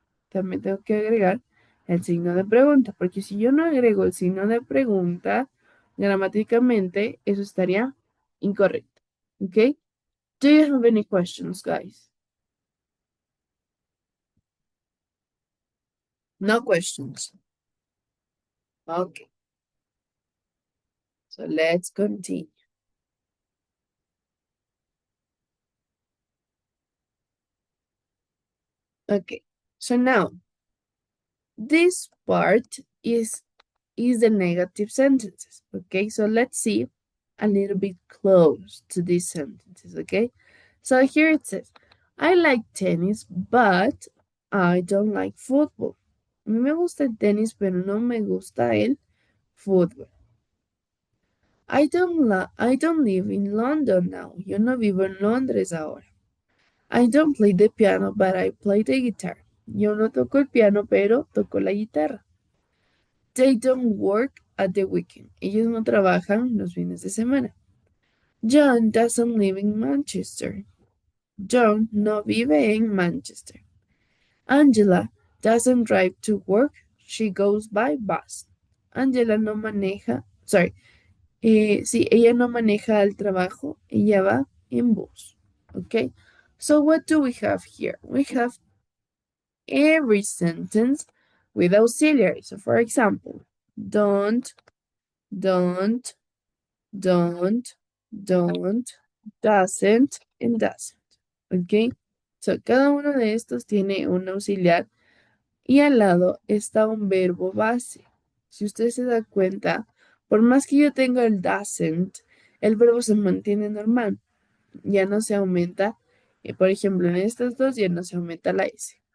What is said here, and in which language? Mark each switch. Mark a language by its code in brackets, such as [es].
[es] También tengo que agregar el signo de pregunta, porque si yo no agrego el signo de pregunta, gramáticamente eso estaría incorrecto. ¿Ok? [en] Do you have any questions, guys? No questions. Okay, so let's continue. Okay, so now this part is the negative sentences. Okay, so let's see a little bit close to these sentences. Okay, so here it says, I like tennis, but I don't like football. [es] A mí me gusta el tenis, pero no me gusta el fútbol. [en] I don't live in London now. [es] Yo no vivo en Londres ahora. [en] I don't play the piano, but I play the guitar. [es] Yo no toco el piano, pero toco la guitarra. [en] They don't work at the weekend. [es] Ellos no trabajan los fines de semana. [en] John doesn't live in Manchester. [es] John no vive en Manchester. [en] Angela doesn't drive to work. She goes by bus. [es] Angela no maneja, sorry, sí, ella no maneja al trabajo, ella va en bus. [en] Okay? So what do we have here? We have every sentence with auxiliary. So for example, don't, don't, don't, don't, doesn't, and doesn't. [es] ¿Ok? So, cada uno de estos tiene un auxiliar y al lado está un verbo base. Si usted se da cuenta, por más que yo tenga el doesn't, el verbo se mantiene normal. Ya no se aumenta. Por ejemplo, en estas dos ya no se aumenta la S.